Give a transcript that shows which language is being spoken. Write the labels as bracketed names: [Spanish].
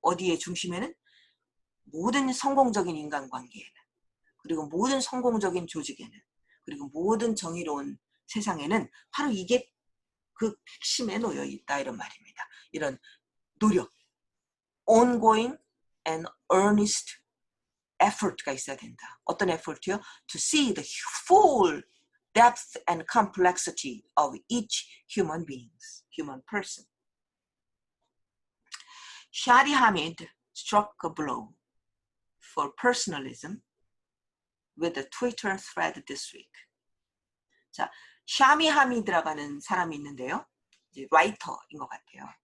[Korean] 어디에 중심에는 모든 성공적인 인간관계에는 그리고 모든 성공적인 조직에는 그리고 모든 정의로운 세상에는 바로 이게 그 핵심에 놓여 있다 이런 말입니다. 이런 노력, [English] ongoing and earnest effort [Korean] 가 있어야 된다. 어떤 effort요? [English] To see the full depth and complexity of each human person. Shadi Hamid struck a blow for personalism with a Twitter thread this week. [Korean] 자, 샤미 하미드라고 하는 사람이 있는데요. 이제 라이터인 것 같아요.